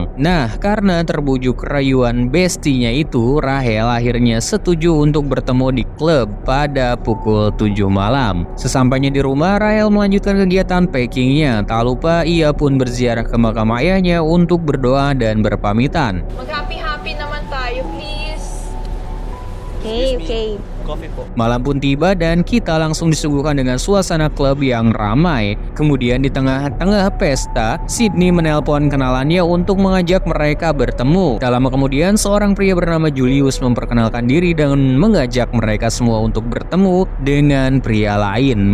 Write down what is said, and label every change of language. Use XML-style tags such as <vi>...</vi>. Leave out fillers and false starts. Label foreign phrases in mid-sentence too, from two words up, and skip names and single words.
<id>Nah, karena terbujuk rayuan bestinya itu, Rahel akhirnya setuju untuk bertemu di klub pada pukul 7 malam. Sesampainya di rumah, Rahel melanjutkan kegiatan packingnya. Tak lupa ia pun berziarah ke makam ayahnya untuk berdoa dan berpamitan.</id> <tl>Mag-happy-happy naman tayo, please. Okay. Coffee po.</tl> <id>Malam pun tiba dan kita langsung disuguhkan dengan suasana klub yang ramai. Kemudian di tengah-tengah pesta, Sydney menelpon kenalannya untuk mengajak mereka bertemu. Tak lama kemudian seorang pria bernama Julius memperkenalkan diri dan mengajak mereka semua untuk bertemu dengan pria lain.</id>